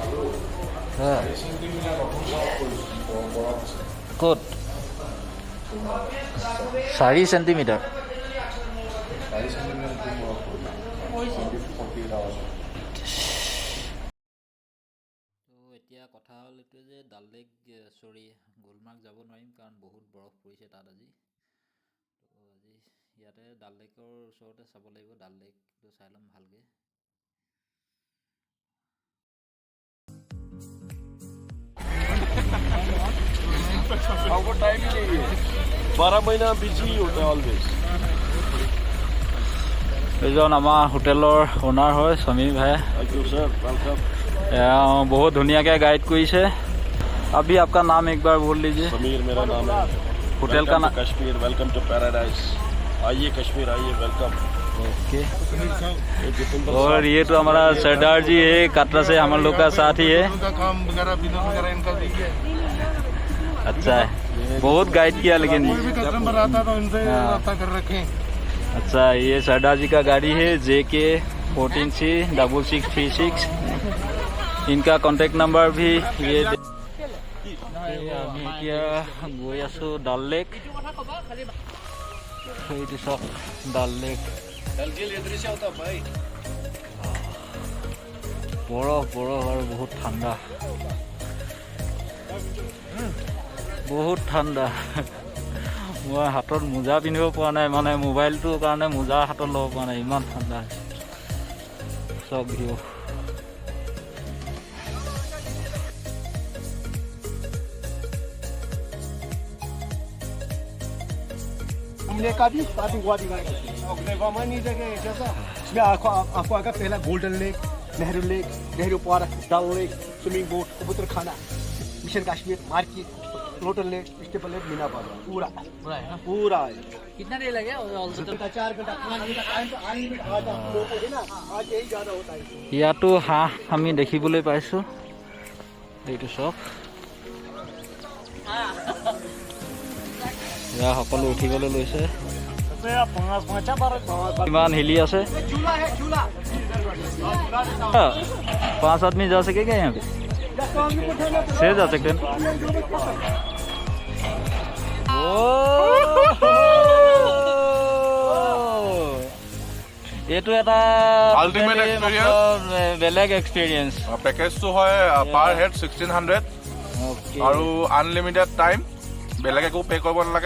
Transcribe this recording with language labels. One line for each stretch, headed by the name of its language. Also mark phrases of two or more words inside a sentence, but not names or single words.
Assamese: ক'ত 4 চেণ্টিমিটাৰ এতিয়া কথা হ'ল এইটো যে ডাল লেক গুলমাৰ্গ যাব নোৱাৰিম কাৰণ বহুত বৰফ পৰিছে তাত আজি তো আজি ইয়াতে ডাল লেকৰ ওচৰতে চাব লাগিব ডাল লেকটো চাই ল'ম ভালকৈ
Hindi: हमको टाइम ही नहीं है 12 महीना बिजी होता है ऑलवेज
Assamese: এইজন আমাৰ হোটেলৰ ওনাৰ হয় সমীৰ ভাই
Hindi: बहुत धुनिया गाइड करिছে अभी आपका नाम एक बार बोल लीजिए समीर मेरा नाम है होटल का नाम कश्मीर
English: welcome to paradise
Hindi: आइए कश्मीर आइए वेलकम ओके और ये तो हमारा सरदार जी है कटरा से हम लोग का साथ ही है काम वगैरह बिजनेस वगैरह इनका देखिए अच्छा है बहुत गाइड किया लेकिन कोई भी कस्टमर आता तो इनसे रब्ता कर रखें अच्छा ये सरदार जी का गाड़ी है JK 14C6636 इनका कॉन्टेक्ट नंबर भी ये
Assamese: আমি এতিয়া গৈ আছোঁ ডাল লেক এইটো চব ডাল লেক বৰফ আৰু বহুত ঠাণ্ডা বহুত ঠাণ্ডা। মই হাতত মোজা পিন্ধিব পৰা নাই, মানে মোবাইলটোৰ কাৰণে মোজা হাতত ল'ব পৰা নাই, ইমান ঠাণ্ডা চব ভিউ।
Hindi: घूमने का भी काफी हुआ दिखाएगा। इसमें आपको आएगा पहला गोल्डन लेक, नेहरू पार्क, डल लेक, स्विमिंग बोट, कबूतर खाना, मिशन कश्मीर, मार्केट, लोटन लेक, स्टेपल लेक, मीना बाजार, पूरा है। कितना देर लगे 4 घंटा 5 घंटा टाइम तो आने में आज आप लोगों को है ना, आज यही ज्यादा होता है।
Assamese: ইয়াতো হাঁহ আমি দেখিবলৈ পাইছোঁ। এইটো চব এয়া সকলো উঠিবলৈ লৈছে। ইমান হিলি আছে।
Hindi: 5 आदमी जा सकेगा यहाँ पे? 6 जा सकते हैं।
Assamese: এইটো এটা
English: Ultimate experience.
Assamese: বেলেগ এক্সপিৰিয়েঞ্চ। পেকেজটো হয়
English: per head
Assamese: 1600 আৰু
English: unlimited time,
Assamese: বেলেগ একো পে' কৰিব নালাগে।